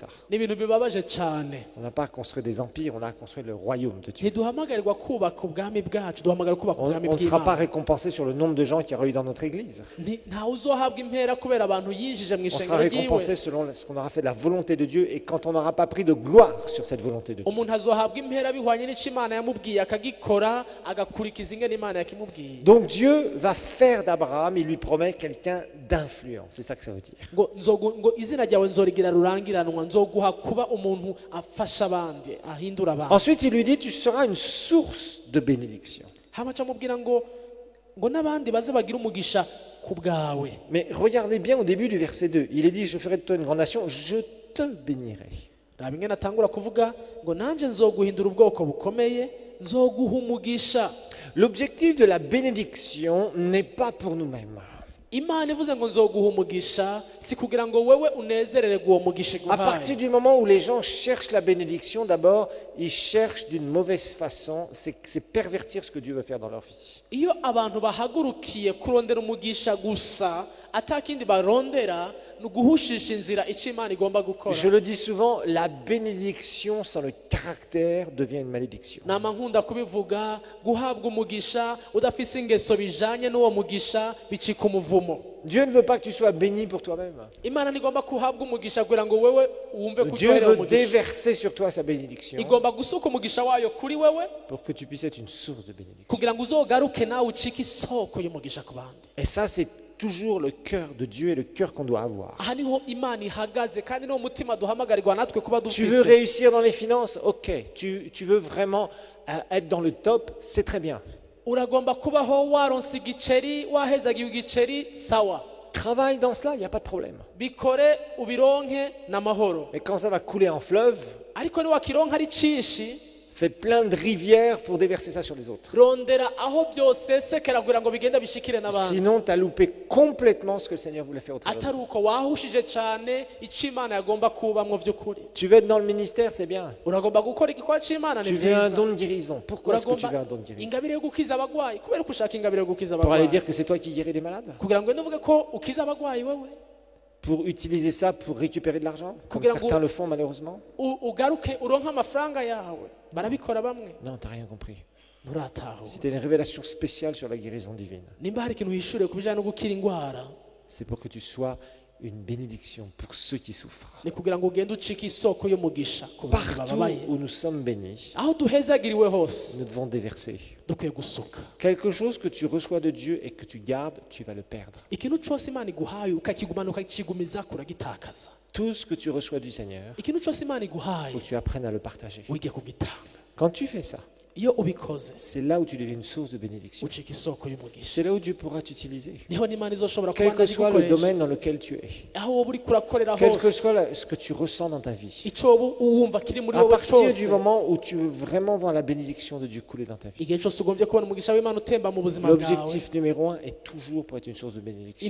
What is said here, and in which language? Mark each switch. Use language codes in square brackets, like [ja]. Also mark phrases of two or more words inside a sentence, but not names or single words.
[rn] Ni ibintu bibabaje cyane. [fr] On n'a pas construit des empires, on a construit le royaume de Dieu. [rn] Ntiduhamagarirwa kubaka ubwami bwacu, duhamagarirwa kubaka [fr] On [rn] ubwami [fr] ne sera pas [rn] bw'Imana. [fr] récompensé sur le nombre de gens qu'il y aura eu dans notre église. [rn] Ntawe uzohabwa impera kubera abantu yinjije mu [fr] On sera [rn] ishengero [fr] récompensé [rn] ryiwe. [fr] selon ce qu'on aura fait de la volonté de Dieu et quand on n'aura pas pris de gloire sur cette volonté de Dieu. [rn] Umuntu azohabwa impera bihwanye n'icyo Imana yamubwiye akagikora, agakurikiza ingene Imana yakimubwiye. [fr] Donc Dieu va faire d'Abraham, il lui promet quelqu'un d'influent. C'est ça que ça veut dire. [rn] ngo izina ryawe nzorigira rurangiranwa, nzoguha kuba umuntu afasha abandi, ahindura abantu. [fr] Ensuite, il lui dit, tu seras une source de bénédiction. [rn] hama camubwira ngo n'abandi baze bagira umugisha ku bwawe. [fr] Mais regardez bien au début du verset 2. Il est dit, je ferai de toi une grande nation, je te bénirai. [rn] raba ingene atangura kuvuga ngo nanjye nzoguhindura ubwoko bukomeye, nzoguha umugisha. [fr] L'objectif de la bénédiction n'est pas pour nous-mêmes. [rn] Imana ivuze ngo nzoguha umugisha si kugira ngo wewe unezerere uwo mugisha [fr] À partir [rn] iguhaye. [fr] du moment où les gens cherchent la bénédiction, d'abord, ils cherchent d'une mauvaise façon, c'est pervertir ce que Dieu veut faire dans leur vie. [rn] Iyo abantu bahagurukiye kurondera umugisha gusa atakindi barondera, ni uguhushisha inzira icyo Imana igomba gukora. [fr] Je le dis souvent, la bénédiction sans le caractère devient une malédiction. [rn] nama nkunda kubivuga, guhabwa umugisha udafise ingeso bijanye n'uwo mugisha bicika umuvumo. [fr] Dieu ne veut pas que tu sois béni pour toi-même. [rn] Imana ntigomba kuhabwa umugisha kugira ngo wewe wumve ko [fr] Dieu [rn] uryoherewe [fr] veut [rn] umugisha. [fr] déverser sur toi sa bénédiction [rn] Igomba gusuka umugisha wayo kuri wewe [fr] pour que tu puisses être une source de bénédiction. [rn] kugira ngo uzogaruke nawe ucike isoko y'umugisha ku bandi. [fr] Et ça, c'est toujours le cœur de Dieu et le cœur qu'on doit avoir. [rn] aha niho Imana ihagaze, kandi niwo mutima duhamagarirwa natwe kuba [fr] Tu veux [rn] dufise. [fr] réussir dans les finances? Ok. Tu veux vraiment être dans le top? C'est très bien. [rn] Uragomba kubaho waronse igiceri, wahezagiwe igiceri, sawa, [fr] Travaille dans cela, il n'y a pas de problème. [rn] bikore ubironke n'amahoro. [fr] Mais quand ça va couler en fleuve, [rn] Ariko niwakironka ari cinshi, [fr] fais plein de rivières pour déverser ça sur les autres. [rn] rondera aho byose sekera kugira ngo bigende bishikire n'abandi. [fr] Sinon, tu as loupé complètement ce que le Seigneur voulait faire au travers de [rn] atari [fr] toi. [rn] uko wahushije cyane icyo Imana yagomba kubamwo by'ukuri. [fr] Tu veux être dans le ministère, c'est bien. [rn] Uragomba gukora igikorwa cy'Imana, ni [fr] Tu veux un [rn] byiza. [fr] don de guérison. Pourquoi est-ce que tu veux un [rn] Uragomba [fr] don de guérison? [rn] ingabire yo gukiza abagwayi, kubera ko ushaka ingabire yo gukiza [fr] Pour aller [rn] abagwayi, [fr] dire que c'est toi qui guéris les malades? [rn] kugira ngo nduvuge ko ukiza abagwayi wewe, [fr] Pour utiliser ça pour récupérer de l'argent? Comme [rn] Kugira ngo- [fr] certains le font malheureusement? [rn] ugaruke uronke amafaranga yawe. Barabikora bamwe, [fr] Non, tu n'as rien compris. [rn] nturatahuwe. [fr] C'était une révélation spéciale sur la guérison divine. [rn] Nimba hari ikintu uhishure ku bijyanye no gukira indwara, [fr] C'est pour que tu sois une bénédiction pour ceux qui souffrent. [rn] ni kugira ngo ugende ucike isoko y'umugisha ku bantu [fr] Partout [rn] bababaye. [fr] où nous sommes bénis, [rn] Aho duhezagiriwe hose [fr] nous devons déverser. [rn] dukwiye gusuka. [fr] Quelque chose que tu reçois de Dieu et que tu gardes, tu vas le perdre. [rn] Ikintu cyose Imana iguhaye ukakigumana ukakigumiza kuragitakaza. [fr] Tout ce que tu reçois du Seigneur, [rn] Ikintu cyose Imana [fr] il [rn] iguhaye [fr] faut que tu apprennes à le partager. [rn] wige kugitanga. [fr] Quand tu fais ça, [rn] Iyo ubikoze [fr] c'est là où tu deviens une source de bénédiction. [rn] ucika isoko y'umugisha. [fr] C'est là où Dieu pourra t'utiliser. [rn] Niho n'Imana izoshobora [fr] Quel [rn] kubana [fr] que soit le [rn] n'igukoresha. [fr] domaine dans lequel tu es, [rn] Aho wowe uri kurakorera [fr] quel que [rn] hose, [fr] soit ce que tu ressens dans ta vie, [rn] icyo wowe uwumva kiri muri [fr] à [rn] wowe [fr] partir du [rn] cyose, [fr] moment où tu veux vraiment voir la bénédiction de Dieu couler dans ta vie, [rn] igihe cyose ugombye kubona umugisha w'Imana utemba mu buzima bwawe. [fr] l'objectif numéro 1 est toujours pour être une source de bénédiction.